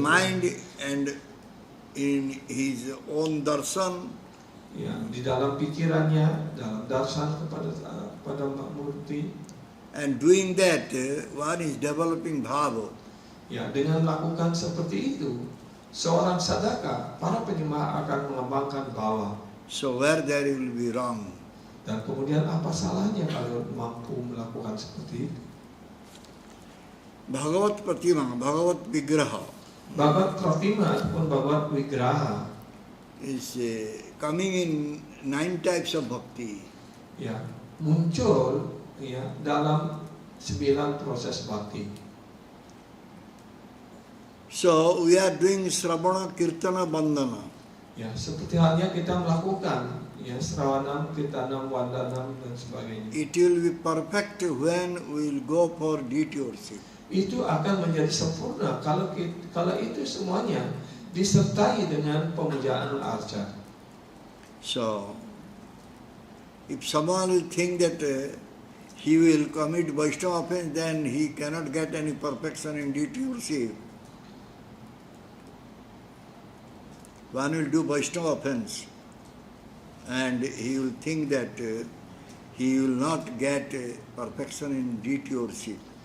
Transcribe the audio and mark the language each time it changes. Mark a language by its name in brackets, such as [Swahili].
[English] mind and in his own darshan, [Indonesian] Di dalam pikirannya, dalam darsan kepada murti. [English] and doing that, one is developing bhava. [Indonesian] Dengan melakukan seperti itu, seorang sadaka, para penyembah akan mengembangkan bawah. [English] So where there will be wrong? [Indonesian] Dan kemudian apa salahnya kalau mampu melakukan seperti itu? [English] Bhagavat Pratima, Bhagavat Vigraha [Indonesian] Bhagavat Pratima ataupun Bhagavat Vigraha [English] is coming in 9 types of bhakti. [Indonesian] Muncul dalam 9 proses bakti. [English] So we are doing Sravana, Kirtana, Bandhana. [Indonesian] Seperti halnya kita melakukan Sravanam, Kirtanam, Vandanam dan sebagainya. [English] It will be perfect when we will go for deity worship. [Indonesian] Itu akan menjadi sempurna kalau itu semuanya disertai dengan pemujaan arca. [English] So if someone will think that he will commit Vaishnava offense, then he cannot get any perfection in deity worship. One will do Vaishnava offense and he will think that he will not get perfection in deity worship.